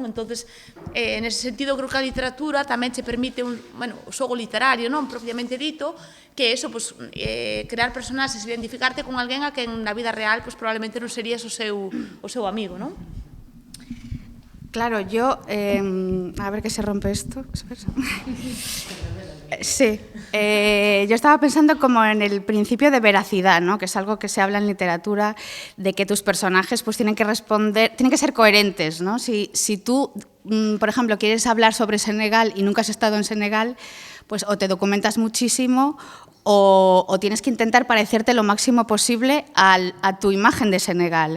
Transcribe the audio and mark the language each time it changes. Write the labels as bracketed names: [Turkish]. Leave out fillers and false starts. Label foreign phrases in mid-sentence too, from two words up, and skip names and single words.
[Galician] Entonces, nese sentido, creo que a literatura tamén che permite o xogo literario, non? Propiamente dito, que é eso, crear personaxes, identificarte con alguén a quen na vida real probablemente non serías o seu amigo, non? [Spanish] Claro, yo... a ver que se rompe esto. Sí. Yo estaba pensando como en el principio de veracidad, ¿no? Que es algo que se habla en literatura, de que tus personajes pues tienen que responder, tienen que ser coherentes, ¿no? Si tú, por ejemplo, quieres hablar sobre Senegal y nunca has estado en Senegal, pues o te documentas muchísimo o tienes que intentar parecerte lo máximo posible a tu imagen de Senegal.